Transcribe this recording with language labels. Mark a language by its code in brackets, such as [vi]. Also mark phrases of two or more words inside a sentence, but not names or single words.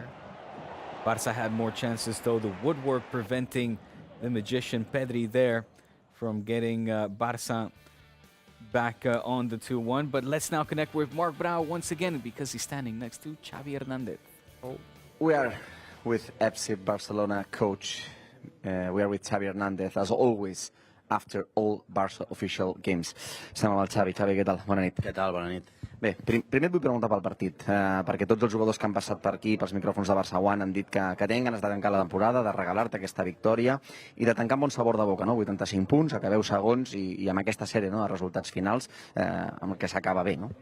[en] Barça had more chances, though. The woodwork preventing the magician Pedri there from getting Barça back on the 2-1. But let's now connect with Marc Brau once again because he's standing next to Xavi Hernandez. We are with FC Barcelona coach. We are with Xavi Hernandez, as always, after all Barça official games. [ca] Estem amb el Xavi. Xavi, què tal? Bona nit. Què tal? Bona nit. Bé, primer et vull preguntar pel partit, perquè tots els jugadors que han passat per aquí, pels micròfons de Barça One, han dit que tenen ganes de tancar la temporada, de regalar-te aquesta victòria i de tancar amb bon sabor de boca, no? 85 punts, acabeu segons i amb aquesta sèrie de resultats finals amb el que s'acaba bé, no?